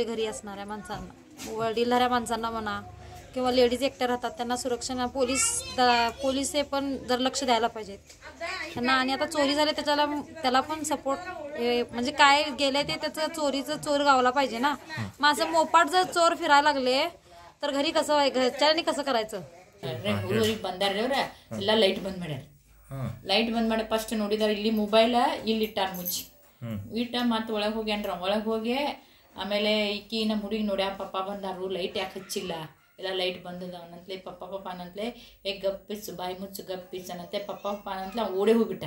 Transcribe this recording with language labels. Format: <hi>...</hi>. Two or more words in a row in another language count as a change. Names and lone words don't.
<mr>घरी असणाऱ्या माणसांना, वडीलधाऱ्या माणसांना म्हणा किंवा लेडीज एकट्या राहतात त्यांना सुरक्षा पोलीस हे पण जर लक्ष द्यायला पाहिजेत त्यांना. आणि आता चोरी झाली त्याला पण सपोर्ट म्हणजे काय गेले ते त्याचं चोर गावला पाहिजे ना. मग असं मोपाट जर चोर फिरायला लागले तर घरी कसं घरच्यांनी कसं करायचं?</mr> <kn>ಊರಿಗೆ ಬಂದಾರ ಎಲ್ಲ ಲೈಟ್ ಬಂದ್ ಮಾಡ್ಯಾರ. ಲೈಟ್ ಬಂದ್ ಮಾಡಿ ಫಸ್ಟ್ ನೋಡಿದಾರೆ ಇಲ್ಲಿ ಮೊಬೈಲ್ ಇಲ್ಲಿ ಇಟ್ಟಾರ ಮುಚ್ಚಿ ಮತ್ತೆ ಒಳಗೆ ಹೋಗ್ಯಾನ್ರ. ಒಳಗೆ ಹೋಗಿ ಆಮೇಲೆ ಈಕಿ ನಮ್ಮ ಹುಡುಗಿ ನೋಡ್ಯಾ ಪಪ್ಪ ಬಂದಾರು ಲೈಟ್ ಯಾಕೆ ಹಚ್ಚಿಲ್ಲ, ಎಲ್ಲ ಲೈಟ್ ಬಂದದವನಂತಲೇ ಪಪ್ಪ ಅನ್ನಂತಲೇ ಗಪ್ಪಿಸು ಬಾಯಿ ಮುಚ್ಚು ಗಪ್ಪಿಸ್ ಅನ್ನತ್ತೆ ಪಪ್ಪ ಅನ್ನಂತಲೇ ಓಡೇ ಹೋಗ್ಬಿಟ್ಟಾನ.</kn>